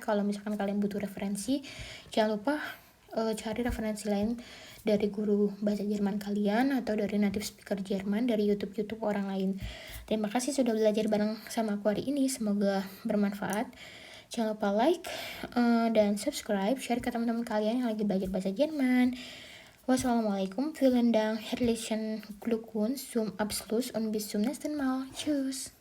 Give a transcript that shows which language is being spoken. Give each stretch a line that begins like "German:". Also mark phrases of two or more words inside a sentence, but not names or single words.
Indonesian: Kalau misalkan kalian butuh referensi, jangan lupa cari referensi lain dari guru bahasa Jerman kalian atau dari
English: native speaker
Indonesian: Jerman, dari YouTube orang lain. Terima kasih sudah belajar bareng sama aku hari ini. Semoga bermanfaat. Jangan lupa like dan subscribe, share ke teman-teman kalian yang lagi belajar bahasa Jerman. Wassalamualaikum,
German: vielen Dank, herzlichen Glückwunsch zum Abschluss und bis zum nächsten Mal. Tschüss.